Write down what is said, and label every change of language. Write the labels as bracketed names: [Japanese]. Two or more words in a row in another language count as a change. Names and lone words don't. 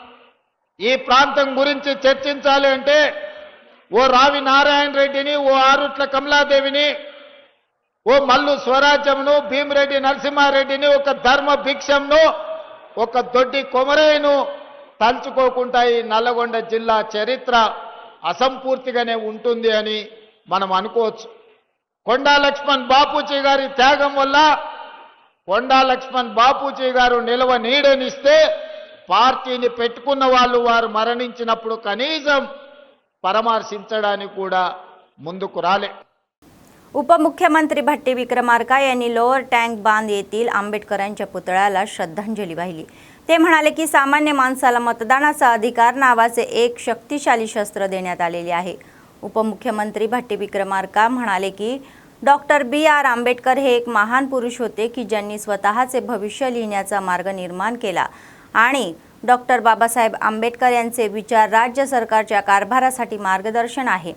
[Telugu] ఈ ప్రాంతం గురించి చర్చించాలి అంటే ఓ రావి నారాయణ రెడ్డిని, ఓ ఆరుట్ల కమలాదేవిని, ఓ మల్లు స్వరాజ్యంను, భీమిరెడ్డి నరసింహారెడ్డిని, ఒక ధర్మ భిక్షంను, ఒక దొడ్డి కొమరయ్యను తలుచుకోకుండా ఈ నల్లగొండ జిల్లా చరిత్ర అసంపూర్తిగానే ఉంటుంది అని మనం అనుకోవచ్చు। కొండా లక్ష్మణ్ బాపూజీ గారి త్యాగం వల్ల కొండా లక్ష్మణ్ బాపూజీ గారు నిలవ నీడనిస్తే పార్టీని పెట్టుకున్న వాళ్ళు వారు మరణించినప్పుడు కనీసం పరామర్శించడానికి కూడా ముందుకు రాలే। [Marathi] उपमुख्यमंत्री भट्टी विक्रमार्का यांनी लोअर टँक बांध येथील आंबेडकरांच्या पुतळ्याला श्रद्धांजली वाहिली। ते म्हणाले की सामान्य माणसाला मतदानाचा अधिकार नावाचे एक शक्तिशाली शस्त्र देण्यात आलेले आहे। उपमुख्यमंत्री भट्टी विक्रमार्का म्हणाले की डॉक्टर BR आंबेडकर हे एक महान पुरुष होते की ज्यांनी स्वतःचे भविष्य लिहिण्याचा मार्ग निर्माण केला आणि डॉक्टर बाबासाहेब आंबेडकर यांचे विचार राज्य सरकारच्या कारभारासाठी मार्गदर्शन आहे।